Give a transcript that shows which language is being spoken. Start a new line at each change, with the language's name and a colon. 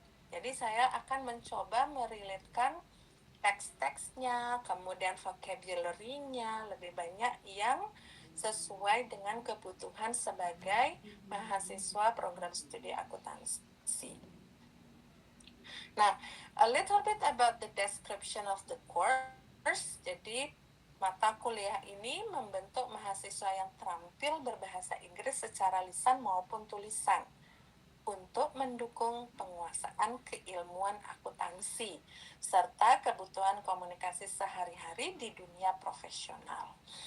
Indonesian: Jadi saya akan mencoba merelatekan teks-teksnya, kemudian vocabulary-nya lebih banyak yang sesuai dengan kebutuhan sebagai mahasiswa program studi akuntansi.
English: Nah, a little bit about the description of the course.
Indonesian: Jadi, mata kuliah ini membentuk mahasiswa yang terampil berbahasa Inggris secara lisan maupun tulisan untuk mendukung penguasaan keilmuan akuntansi serta kebutuhan komunikasi sehari-hari di dunia profesional.